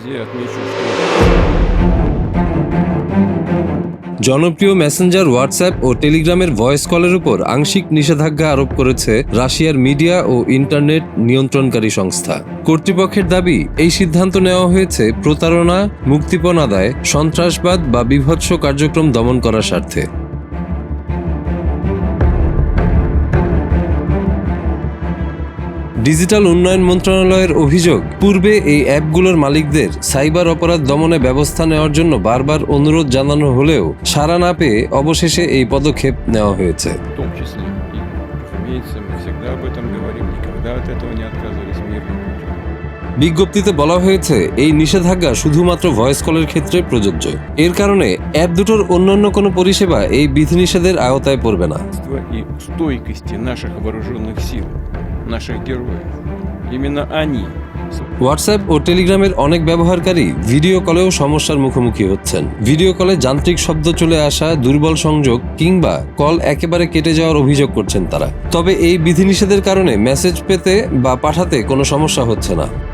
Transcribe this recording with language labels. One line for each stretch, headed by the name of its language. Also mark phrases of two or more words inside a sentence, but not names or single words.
Russian: связи отмечу, что
Bangla: জনপ্রিয় মেসেঞ্জার হোয়াটসঅ্যাপ ও টেলিগ্রামের
English: voice call
Bangla: উপর আংশিক নিষেধাজ্ঞা আরোপ করেছে রাশিয়ার মিডিয়া ও ইন্টারনেট নিয়ন্ত্রণকারী সংস্থা। কর্তৃপক্ষের দাবি, এই সিদ্ধান্ত নেওয়া হয়েছে প্রতারণা, মুক্তিপণ আদায়, সন্ত্রাসবাদ বা বিভৎস কার্যক্রম দমন করার স্বার্থে। ডিজিটাল উন্নয়ন মন্ত্রণালয়ের অভিযোগ, পূর্বে এই অ্যাপগুলোর মালিকদের সাইবার অপরাধ দমনে ব্যবস্থা নেওয়ার জন্য বারবার অনুরোধ জানানো হলেও সাড়া না পেয়ে অবশেষে এই পদক্ষেপ নেওয়া হয়েছে।
Russian: в том числе и, разумеется, мы всегда об этом говорим, никогда от этого не отказывались мирным путем.
Bangla: বিজ্ঞপ্তিতে বলা হয়েছে, এই নিষেধাজ্ঞা শুধুমাত্র
English: voice call
Bangla: ক্ষেত্রে প্রযোজ্য। এর কারণে অ্যাপ দুটোর অন্যান্য কোনো পরিষেবা এই বিধিনিষেধের আওতায় পড়বে না।
Russian: И стойкости наших вооруженных сил, наших героев. Именно они.
Bangla: হোয়াটসঅ্যাপ ও টেলিগ্রামের অনেক ব্যবহারকারী
English: video call
Bangla: সমস্যার মুখোমুখি হচ্ছেন।
English: video call
Bangla: যান্ত্রিক শব্দ চলে আসা, দুর্বল সংযোগ কিংবা কল একেবারে কেটে যাওয়ার অভিযোগ করছেন তারা। তবে এই বিধিনিষেধের কারণে মেসেজ পেতে বা পাঠাতে কোনো সমস্যা হচ্ছে না।